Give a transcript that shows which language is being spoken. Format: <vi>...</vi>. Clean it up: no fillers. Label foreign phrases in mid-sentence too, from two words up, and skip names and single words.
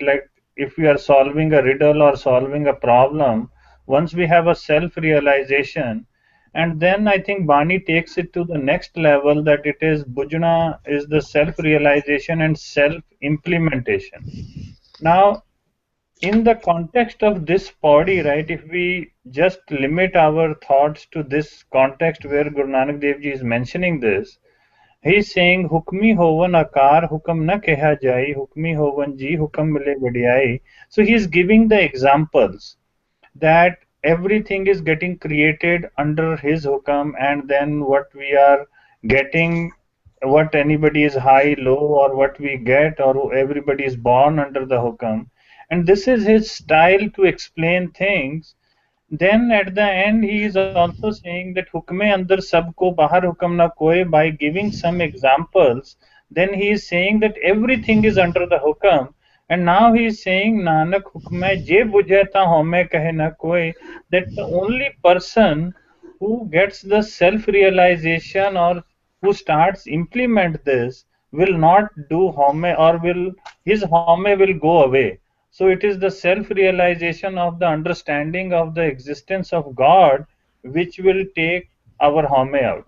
<en>Like if we are solving a riddle or solving a problem, once we have a self-realization, and then I think Bani takes it to the next level, that it is Bhujna is the self-realization and self-implementation. Now, in the context of this body, right, if we just limit our thoughts to this context where Guru Nanak Dev Ji is mentioning this, he is saying,</en> <pa>ਹੁਕਮੀ ਹੋਵਨਿ ਆਕਾਰ ਹੁਕਮੁ ਨ ਕਹਿਆ ਜਾਈ, ਹੁਕਮੀ ਹੋਵਨਿ ਜੀਅ ਹੁਕਮਿ ਮਿਲੈ ਵਡਿਆਈ.</pa> <en>So he is giving the examples that everything is getting created under his hukam, and then what we are getting, what anybody is high, low, or what we get, or everybody is born under the hukam. And this is his style to explain things. Then at the end, he is also saying that</en> <pa>ਹੁਕਮੈ ਅੰਦਰਿ ਸਭੁ ਕੋ ਬਾਹਰਿ ਹੁਕਮ ਨ ਕੋਇ,</pa> <en>by giving some examples. Then he is saying that everything is under the hukam. And now he is saying,</en> <pa>ਨਾਨਕ ਹੁਕਮੈ ਜੇ ਬੁਝੈ ਤ ਹਉਮੈ ਕਹੈ ਨ ਕੋਇ,</pa> <en>that the only person who gets the self-realization or who starts implement this will not do haumai, or will his haumai will go away. So it is the self-realization of the understanding of the existence of God which will take our haumai out.</en>